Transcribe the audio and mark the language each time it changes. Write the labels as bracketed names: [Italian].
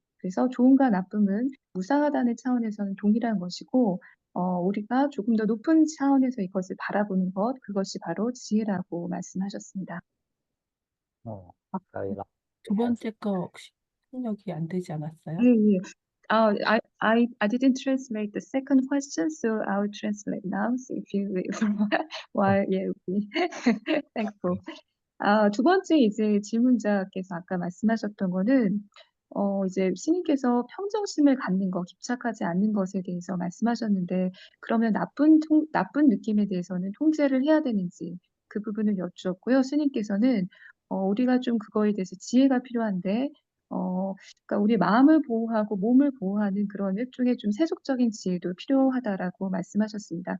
[Korean] 그래서 좋음과 나쁨은 무상하다는 차원에서는 동일한 것이고, 우리가 조금 더 높은 차원에서 이것을 바라보는 것, 그것이 바로 지혜라고 말씀하셨습니다. 두 번째 거 혹시 통역이 안 되지 않았어요? 예, 예. [English] I didn't translate the second question, so I'll translate now. So if you while thankful. [Korean] 두 번째 이제 질문자께서 아까 말씀하셨던 거는 이제 스님께서 평정심을 갖는 것, 집착하지 않는 것에 대해서 말씀하셨는데 그러면 나쁜 느낌에 대해서는 통제를 해야 되는지 그 부분을 여쭈었고요. 스님께서는 우리가 좀 그거에 대해서 지혜가 필요한데 그러니까 우리 마음을 보호하고 몸을 보호하는 그런 일종의 좀 세속적인 지혜도 필요하다라고 말씀하셨습니다.